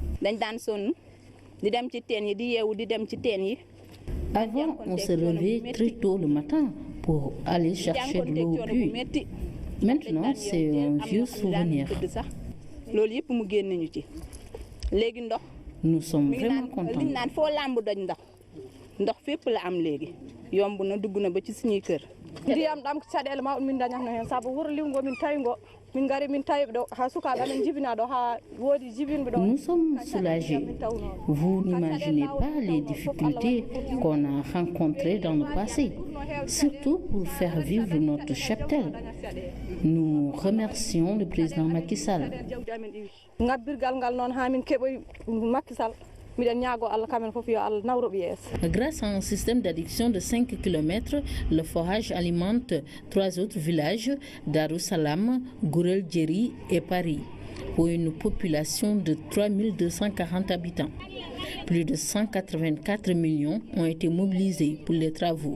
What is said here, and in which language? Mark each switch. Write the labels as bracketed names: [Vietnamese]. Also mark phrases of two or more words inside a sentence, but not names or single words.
[French] Avant, on se levait très tôt le matin pour aller chercher de l'eau au puits. Maintenant, c'est un vieux souvenir. Nous sommes vraiment contents. [Wolof] ndox fépp la am léegi yomb na dugg na ba ci suñuy kër [Fula] ndiyam dam caɗele ma min dañatno hen saabu wuro liwngo min tawi ngo min gari min tawi ɗo ha sukaɓe amen jibina ɗo ha woodi jibinɓe ɗo. [French] Nous sommes soulagés. Vous n'imaginez pas les difficultés qu'on a rencontrées dans le passé, surtout pour faire vivre notre cheptel. Nous remercions le président Macky Sall. [Fula] ngabbirgal ngal noon ha min keɓoy Macky Sall. [French] Grâce à un système d'adduction de 5 km, le forage alimente 3 autres villages, Darussalam, Gourel Djeri et Paris, pour une population de 3240 habitants. Plus de 184 millions ont été mobilisés pour les travaux.